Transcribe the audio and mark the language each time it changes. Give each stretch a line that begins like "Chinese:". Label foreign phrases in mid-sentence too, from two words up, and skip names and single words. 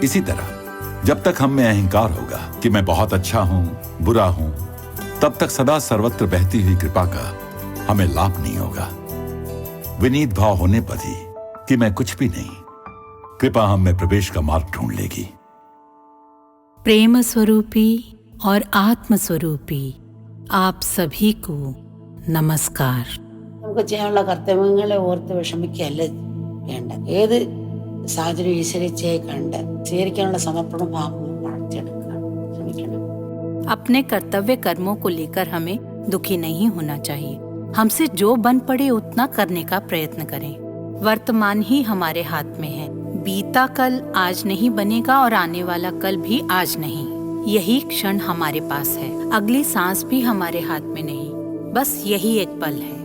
Hindi: इसी तरह जब तक हम में अहंकार होगा कि मैं बहुत अच्छा हूं, बुरा हूं, तब तक सदा सर्वत्र बहती हुई कृपा का हमें लाभ नहीं होगा। विनीत भाव होने पर ही कि मैं कुछ भी नहीं, कृपा हम में प्रवेश का मार्ग ढूंढ लेगी। प्रेम स्वरूपी और आत्म स्वरूपी आप सभी को नमस्कार।
Malayalam: നമുക്ക് ചെയ്യാനുള്ള കർത്തവ്യങ്ങളെ ഓർത്ത് വിഷമിക്കുകയല്ല വേണ്ട. ഏത് സാഹചര്യം ഈശ്വരിച്ചയെ കണ്ട് സ്വീകരിക്കാനുള്ള സമർപ്പണ ഭാവം വളർത്തിയെടുക്കുക ശ്രമിക്കണം.
Hindi: अपने कर्तव्य कर्मों को लेकर हमें दुखी नहीं होना चाहिए। हमसे जो बन पड़े उतना करने का प्रयत्न करें। वर्तमान ही हमारे हाथ में है। बीता कल आज नहीं बनेगा और आने वाला कल भी आज नहीं। यही क्षण हमारे पास है, अगली सांस भी हमारे हाथ में नहीं, बस यही एक पल है।